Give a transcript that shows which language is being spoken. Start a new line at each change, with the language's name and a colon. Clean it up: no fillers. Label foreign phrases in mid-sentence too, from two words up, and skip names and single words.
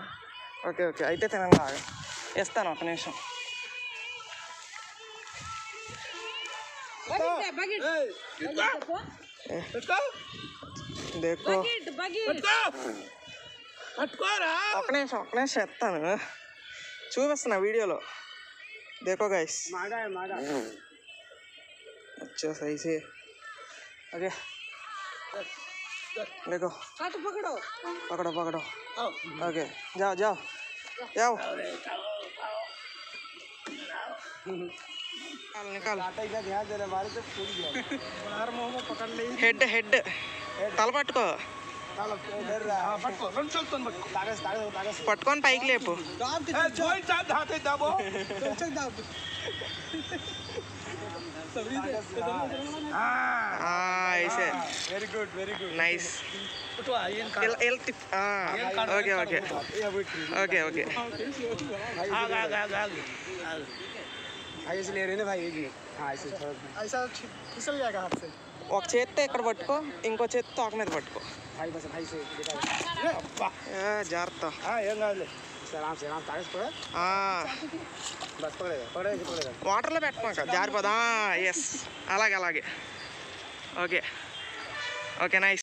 Telugu: ఓకే అయితే తినండి. బాగా ఇస్తాను, ఒక నిమిషం. देखो ఒక నిమిషం చెప్తాను, చూపిస్తున్నా వీడియోలో.
Hindi: देखो गाइस, अच्छा सही से ओके, देखो पकड़ो पकड़ो पकड़ो, ओके जाओ जाओ जाओ, निकाल
English: head head
Hindi: तल पట్టుకో,
Telugu: పట్టుకొని పైకి లేపు.
Hindi: ऐसे
English: very good nice, okay okay okay okay
Hindi: ऐसे ले रहे भाई, ऐसा फिसल जाएगा हाथ से.
Telugu: ఒక చేత్తో ఇక్కడ పట్టుకో, ఇంకో చేత్తో తోక మీద పట్టుకో. జాగ్రత్త, వాటర్లో పెట్టమాక, జారిపోదా. ఎస్, అలాగే అలాగే,
English: okay okay nice.